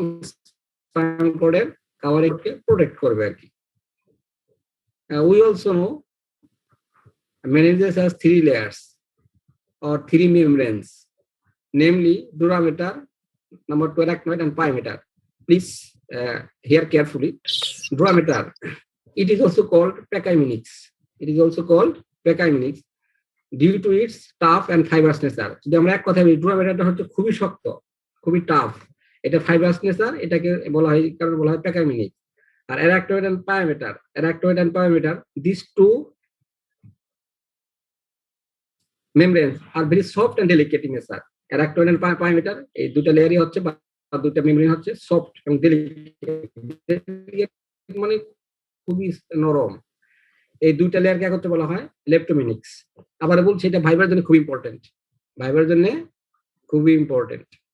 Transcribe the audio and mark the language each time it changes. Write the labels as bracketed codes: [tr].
[bn] Spinal কর্ডের কাভারিংকে protect করবে আর কি। [en] We also know meninges has three layers or three membranes, namely dura mater, number two arachnoid and pia mater. Please hear carefully. Dura mater, it is also called pachymenix. It is also called pachymenix due to its tough and fibrous nature. [bn] যদি আমরা এক কথায় বলি, dura materটা হচ্ছে খুবই শক্ত, খুবই tough, এটা ফাইব্রাস নেচার, এটাকে বলা হয়, কারণ বলা হয় প্যাকামিনিক। [en] আর arachnoid and pia mater, these two membranes are very soft and delicate in nature. [bn] Arachnoid and pia mater, এই দুটো লেয়ারই হচ্ছে বা দুটো মেমব্রেন হচ্ছে সফট এবং ডেলিকেট, মানে খুবই নরম। এই দুইটা লেয়ারকে একত্রে বলা হয় লেপ্টোমিনিক্স। আবার বলছি, এটা ভাইবার জন্য খুব ইম্পর্টেন্ট, ভাইবার জন্য খুবই ইম্পর্টেন্ট।